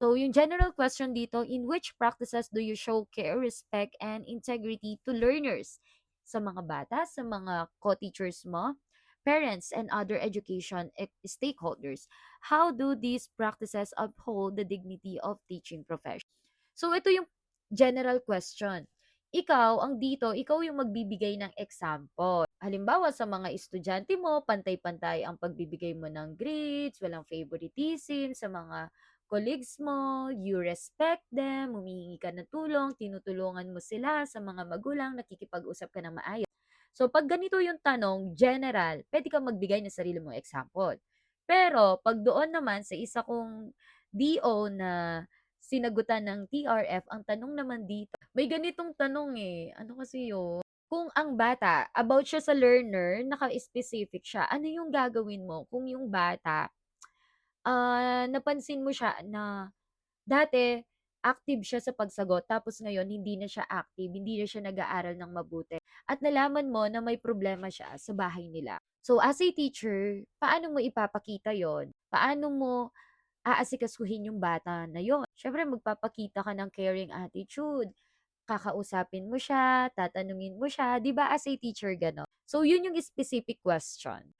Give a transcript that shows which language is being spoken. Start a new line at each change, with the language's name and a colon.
Filipino: So, yung general question dito,
English: in which practices do you show care, respect, and integrity to learners?
Filipino: Sa mga bata, sa mga co-teachers mo,
English: parents, and other education stakeholders. How do these practices uphold the dignity of teaching profession?
Filipino: So, ito yung general question. Ikaw, ang dito, ikaw yung magbibigay ng example. Halimbawa, sa mga estudyante mo, pantay-pantay ang pagbibigay mo ng grades, walang favoritism sa mga colleagues mo,
English: you respect them,
Filipino: humihingi ka ng tulong, tinutulungan mo sila sa mga magulang, nakikipag-usap ka ng maayos. So, pag ganito yung tanong, general, pwede kang magbigay ng sarili mong example. Pero, pag doon naman sa isa kong DO na sinagutan ng TRF, ang tanong naman dito, may ganitong tanong eh, ano kasi yun? Kung ang bata, about siya sa learner, naka-specific siya, ano yung gagawin mo kung yung bata, napansin mo siya na dati active siya sa pagsagot tapos ngayon hindi na siya active, hindi na siya nag-aaral ng mabuti at nalaman mo na may problema siya sa bahay nila.
English: So, as a teacher,
Filipino: paano mo ipapakita yon? Paano mo aasikasuhin yung bata na yon? Siyempre magpapakita ka ng caring attitude, kakausapin mo siya, tatanungin mo siya, 'di ba
English: as a teacher
Filipino: gano'n? So yun yung specific question.